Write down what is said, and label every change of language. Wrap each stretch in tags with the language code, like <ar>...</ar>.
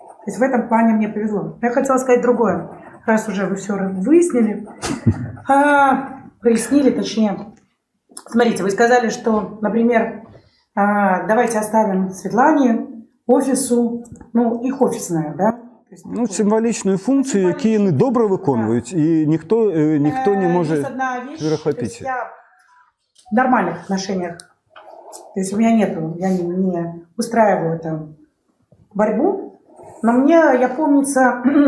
<ru>То есть в этом плане мне повезло. Я хотела сказать другое, раз уже вы все выяснили, прояснили, точнее. Смотрите, вы сказали, что, например, давайте оставим Светлане, офису, ну, их офисная, да?</ru> <uk>Ну, символічную функцію, які вони добре виконують, і ніхто не може перехопити.</uk> <ru>Я в нормальных отношениях, то есть у меня нету, я не устраиваю там борьбу, но мне, я помнится,</ru>